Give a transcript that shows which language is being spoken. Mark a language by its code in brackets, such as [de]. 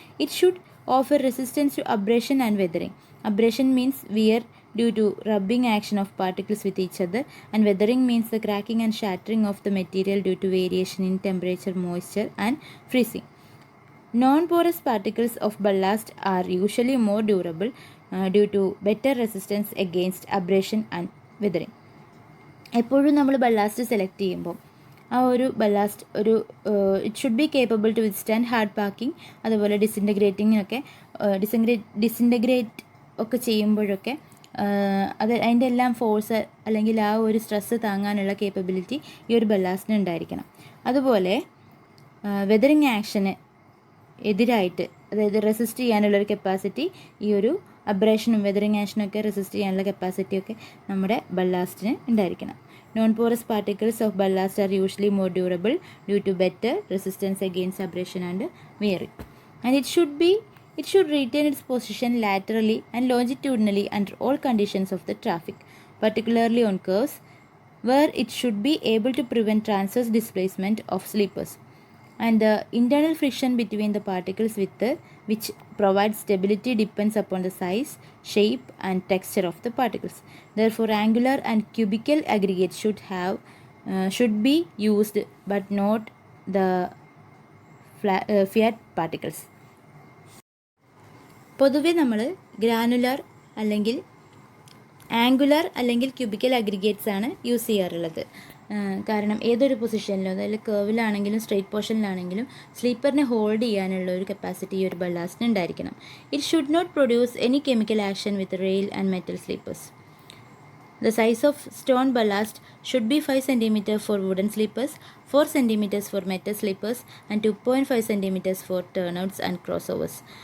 [en] It should offer resistance to abrasion and weathering. Abrasion means wear due to rubbing action of particles with each other, and weathering means the cracking and shattering of the material due to variation in temperature, moisture, and freezing. Non-porous particles of ballast are usually more durable due to better resistance against abrasion and weathering. [ml] എപ്പോഴും നമ്മൾ ballast select ചെയ്യുമ്പോൾ ആ ഒരു ballast ഒരു [en] it should be capable to withstand hard packing, [ml] അതുപോലെ ഡിസിൻറ്റഗ്രേറ്റിങ്ങിനൊക്കെ disintegrate ഒക്കെ ചെയ്യുമ്പോഴൊക്കെ അത് അതിൻ്റെ എല്ലാം ഫോഴ്സ് അല്ലെങ്കിൽ ആ ഒരു സ്ട്രെസ്സ് താങ്ങാനുള്ള കേപ്പബിലിറ്റി ഈ ഒരു ബല്ലാസ്റ്റിന് ഉണ്ടായിരിക്കണം. അതുപോലെ വെതറിങ് ആക്ഷന് എതിരായിട്ട്, അതായത് റെസിസ്റ്റ് ചെയ്യാനുള്ളൊരു കപ്പാസിറ്റി ഈ ഒരു അബ്രേഷനും വെതറിങ് ആക്ഷനൊക്കെ റെസിസ്റ്റ് ചെയ്യാനുള്ള കപ്പാസിറ്റിയൊക്കെ നമ്മുടെ ബല്ലാസ്റ്റിന് ഉണ്ടായിരിക്കണം. [en] Non porous particles of ballast are usually more durable due to better resistance against abrasion and wearing. And it should retain its position laterally and longitudinally under all conditions of the traffic, particularly on curves, where it should be able to prevent transverse displacement of sleepers. And the internal friction between the particles which provides stability depends upon the size, shape, and texture of the particles. Therefore, angular and cubical aggregates should be used, but not the flat particles. [ml] പൊതുവെ നമ്മൾ granular അല്ലെങ്കിൽ angular അല്ലെങ്കിൽ cubical aggregates ആണ് use ചെയ്യാറുള്ളത്. കാരണം ഏതൊരു പൊസിഷനിലും, അതായത് കേർവിലാണെങ്കിലും straight പോർഷനിലാണെങ്കിലും സ്ലീപ്പറിനെ hold ചെയ്യാനുള്ള ഒരു കപ്പാസിറ്റി ഈ ഒരു ബല്ലാസ്റ്റിന് ഉണ്ടായിരിക്കണം. [en] It should not produce any chemical action with rail and metal sleepers. The size of stone ballast should be 5 cm for wooden sleepers, 4 cm for metal sleepers, and 2.5 cm for turnouts and crossovers.